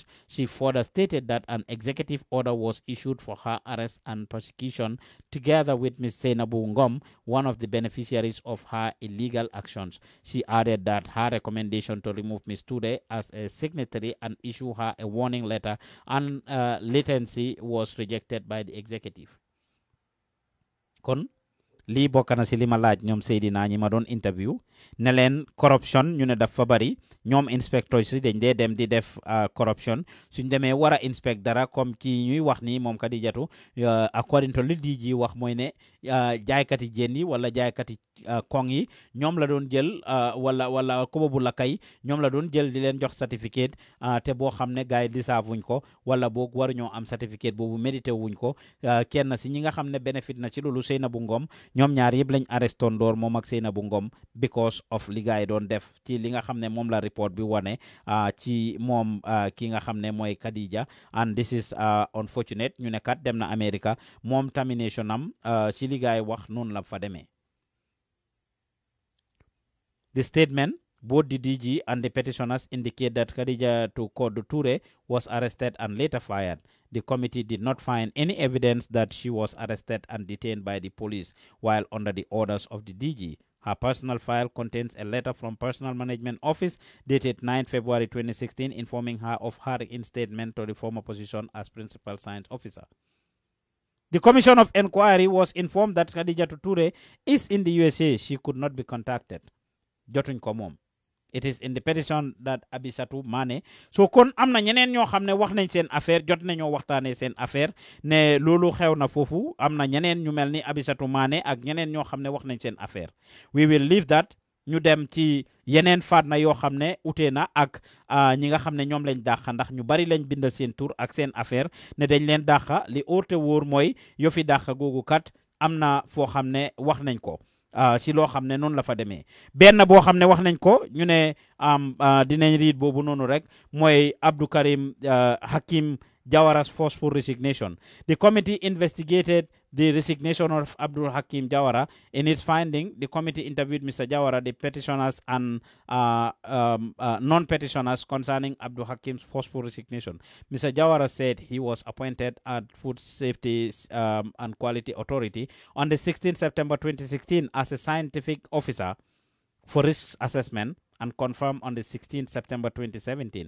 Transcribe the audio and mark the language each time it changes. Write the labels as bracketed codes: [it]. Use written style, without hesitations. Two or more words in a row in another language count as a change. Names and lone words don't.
[en] She further stated that an executive order was issued for her arrest and prosecution together with Ms. Seinabu Ngom, one of the beneficiaries of her illegal actions. She added that her recommendation to remove Ms. Ture as a signatory and issue her a warning letter and latency was rejected by the executive. [wo] Kon lii bokk na si li ma laaj ñoom Seydina ñi ma doon interview ne leen corruption ñu ne dafa bari ñoom inspecteur si dañ dee dem di def corruption suñ demee war a inspect dara comme kii ñuy wax ni moom Kadijatu [en] according to [wo] li DG wax mooy ne jaaykati jën yi wala jaaykati kong yi ñoom la doon jël wala kobo bu la kay ñoom la doon jël di leen jox certificate te boo xam ne gars yi deserve wuñ ko wala boog waruñoo am certificate boobu mérité wuñ ko kenn si ñi nga xam ne bénéfice na ci loolu Seynabou Ngom ñoom ñaar yëpp lañ arreston door moom ak Seynabou Ngom [en] because of [wo] li gars yi doon def ci li nga xam ne moom la report bi wane ci moom ki nga xam ne mooy Khadija [en] and this is unfortunate [wo] ñu ne kat dem na America moom termination am ci li gars yi wax noonu la fa demee. [en] The statement, both the DG and the petitioners indicate that Khadija Kodu Ture was arrested and later fired. The committee did not find any evidence that she was arrested and detained by the police while under the orders of the DG. Her personal file contains a letter from Personal Management Office dated 9 February 2016 informing her of her reinstatement to the former position as Principal Science Officer. The Commission of Inquiry was informed that Khadija Ture is in the USA. She could not be contacted. [wo] Jotuñ ko moom [en] It is in the petition that Abisatu Mane. [wo] So kon amna ñeneen ñoo xamne wax nañ seen affaire jot nañoo waxtaanee seen affaire ne loolu xew na foofu amna ñeneen ñu mel ni Abisatu Mane ak ñeneen ñoo xamne wax nañ seen affaire. [en] We will leave that [wo] ñu dem ci yeneen faat na yoo xam ne utee na ak ñi nga xam ne ñoom lañ dàqa ndax ñu bari lañ bind seen tur ak seen affaire ne dañ leen dàqa li óorte wóor mooy yo fi dàqa googu kat am na foo xam ne wax nañ ko si loo xam ne noonu la fa demee benn boo xam ne wax nañ ko ñu ne dinañ riit boobu noonu rek mooy Abdou Karim Hakim Jawara's [en] forceful resignation. The committee investigated the resignation of Abdul Hakim Jawara. In its finding, the committee interviewed Mr. Jawara, the petitioners and non-petitioners concerning Abdul Hakim's forceful resignation. Mr. Jawara said he was appointed at Food Safety and Quality Authority on the 16th September 2016 as a scientific officer for risk assessment and confirmed on the 16th September 2017.